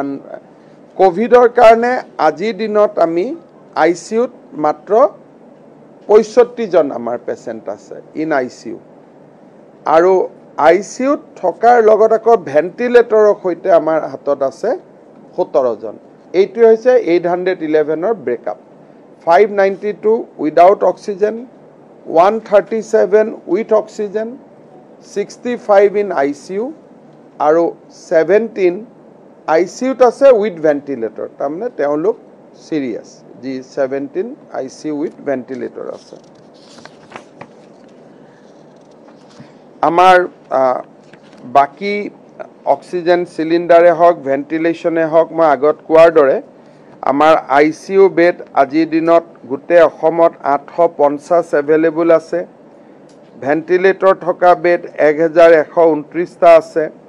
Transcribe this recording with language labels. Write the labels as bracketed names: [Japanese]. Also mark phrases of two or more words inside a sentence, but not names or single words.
[Assamese] কোভিডৰ কাৰণে আজিৰ দিনত আমি আইসিইউত মাত্ৰ 65 জন আমাৰ পেশেন্ট আছে [English] in ICU [Assamese] আৰু আইসিইউত থকাৰ লগত আকৌ ভেন্টিলেটৰৰ সৈতে আমাৰ হাতত আছে 17 জন এইটো হৈছে 811 ৰ ব্ৰেকআপ [English] 592 without oxygen, 137 with oxygen, 65 in ICU, [Assamese] আৰু 17 ICUত আছে [English] with ventilator. [Assamese] তাৰমানে তেওঁলোক serious. যি 17 [English] ICU with ventilator [Assamese] আছে. আমাৰ বাকি অক্সিজেন সিলিন্ডাৰে হওক ভেন্টিলেশনে হওক মই আগত কোৱাৰ দৰে আমাৰ ICU বেড আজিৰ দিনত গোটেই অসমত 850 এভেইলেবল আছে ভেন্টিলেটৰ থকা বেড 1129টা আছে